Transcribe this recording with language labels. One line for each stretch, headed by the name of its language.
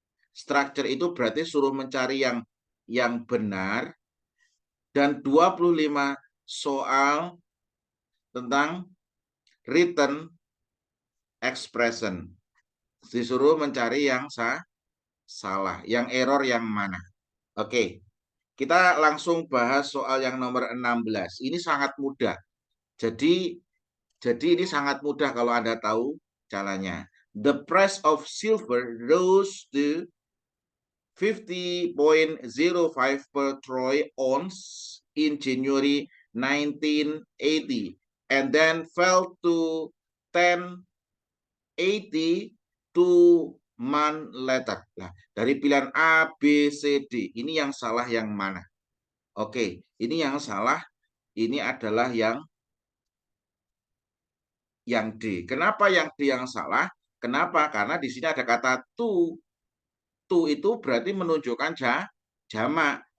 Indonesian: Structure itu berarti suruh mencari yang benar, dan 25 soal tentang written expression. Disuruh mencari yang salah, yang error yang mana. Oke, kita langsung bahas soal yang nomor 16. Ini sangat mudah. Jadi ini sangat mudah kalau Anda tahu caranya.
English: The price of silver rose to 50.05 per troy ounce in January 1980 and then fell to 10.80 2 month later.
Indonesian: Nah, dari pilihan A, B, C, D, ini yang salah yang mana? Oke, ini yang salah, ini adalah yang D. Kenapa yang D yang salah? Kenapa? Karena di sini ada kata to. To itu berarti menunjukkan jamak.